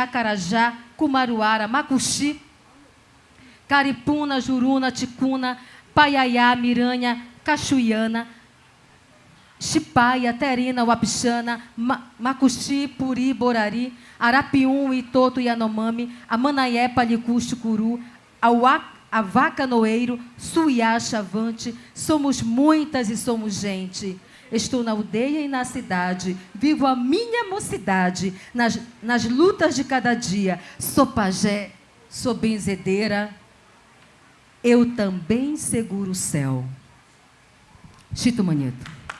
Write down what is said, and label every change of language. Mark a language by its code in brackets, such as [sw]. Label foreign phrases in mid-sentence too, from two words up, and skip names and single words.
[pt] Carajá, Cumaruara, Macuxi, Caripuna, Juruna, Ticuna, Paiaiá, Miranha, Cachuiana, Chipaia, Terina, Wapixana, Macuxi, Puri, Borari, Arapium, Itoto, Yanomami, Amanaié, Palicu, Chucuru, Avaca, Noeiro, Suiá, Chavante, somos muitas e somos gente. Estou na aldeia e na cidade, vivo a minha mocidade, nas lutas de cada dia. Sou pajé, sou benzedeira, eu também seguro o céu. Chito Manito.